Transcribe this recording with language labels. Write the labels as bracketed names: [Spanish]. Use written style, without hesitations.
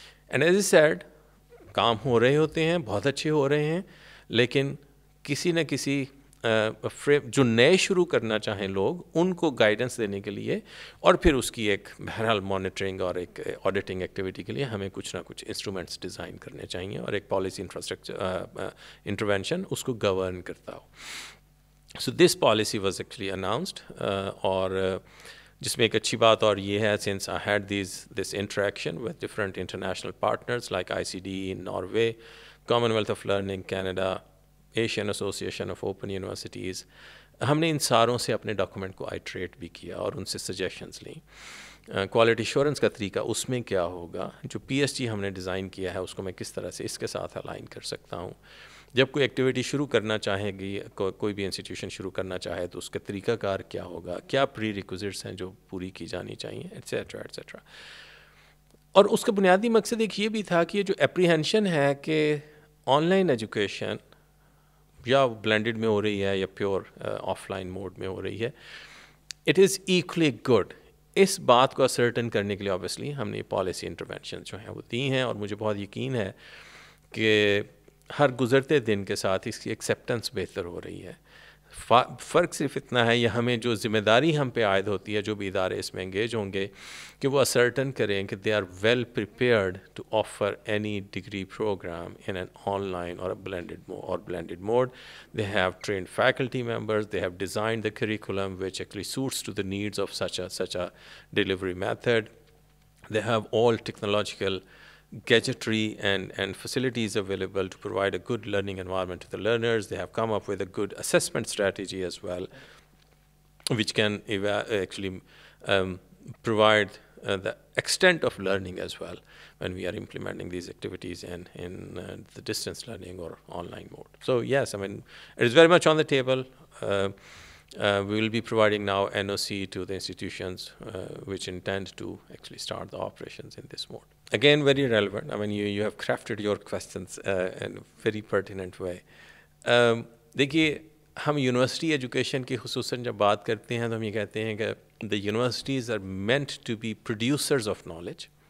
[English] And as I said, [Urdu] کام ہو رہے ہوتے ہیں, بہت اچھے ہو رہے ہیں, لیکن کسی نہ کسی جو نئے شروع کرنا چاہیں لوگ ان کو گائیڈنس دینے کے لیے, اور پھر اس کی ایک بہرحال مانیٹرنگ اور ایک آڈیٹنگ ایکٹیویٹی کے لیے ہمیں کچھ نہ کچھ انسٹرومنٹس ڈیزائن کرنے چاہیے, اور ایک پالیسی انفراسٹرکچر انٹرونشن اس کو گورن کرتا ہو. [English] So this policy was actually announced, [Urdu] اور جس میں ایک اچھی بات اور یہ ہے, [English] since I had this interaction with different international partners like ICD in Norway, Commonwealth of Learning Canada, Asian Association of Open Universities. [Urdu] ہم نے ان ساروں سے اپنے ڈاکومنٹ کو آئٹریٹ بھی کیا اور ان سے سجیشنز لیں. کوالٹی ایشورنس کا طریقہ اس میں کیا ہوگا, جو پی ایس جی ہم نے ڈیزائن کیا ہے اس کو میں کس طرح سے اس کے ساتھ الائن کر سکتا ہوں. جب کوئی ایکٹیویٹی شروع کرنا چاہے گی, کوئی بھی انسٹیٹیوشن شروع کرنا چاہے تو اس کا طریقہ کار کیا ہوگا, کیا پری ریکوزٹس ہیں جو پوری کی جانی چاہیے, ایٹسیٹرا ایٹسیٹرا. اور اس کا بنیادی مقصد ایک یہ بھی تھا کہ یہ جو اپریہینشن ہے کہ آن لائن ایجوکیشن یا بلینڈڈ میں ہو رہی ہے یا پیور آف لائن موڈ میں ہو رہی ہے, [English] It is equally good. [Urdu] اس بات کو اسرٹن کرنے کے لیے آبویسلی ہم نے پالیسی انٹرونشن جو ہیں وہ دی ہیں, اور مجھے بہت یقین ہے کہ ہر گزرتے دن کے ساتھ اس کی ایکسیپٹنس بہتر ہو رہی ہے. فرق صرف اتنا ہے, یہ ہمیں جو ذمہ داری ہم پہ عائد ہوتی ہے, جو بھی ادارے اس میں انگیج ہوں گے, کہ وہ اسرٹن کریں کہ [English] They are well prepared to offer any degree programme in an online اور blended mode. They have trained faculty members, they have designed the curriculum which actually suits to the needs of such a delivery method. They have all technological gadgetry and facilities available to provide a good learning environment to the learners. They have come up with a good assessment strategy as well, which can actually provide the extent of learning as well when we are implementing these activities in the distance learning or online mode. So yes, I mean, it is very much on the table. We will be providing now NOC to the institutions which intend to actually start the operations in this mode. Again, very relevant. I mean, you have crafted your questions in a very pertinent way. [Urdu] دیکھیے, ہم university education کی خصوصاً جب بات کرتے ہیں تو ہم یہ کہتے ہیں کہ [English] the universities are meant to be producers of knowledge.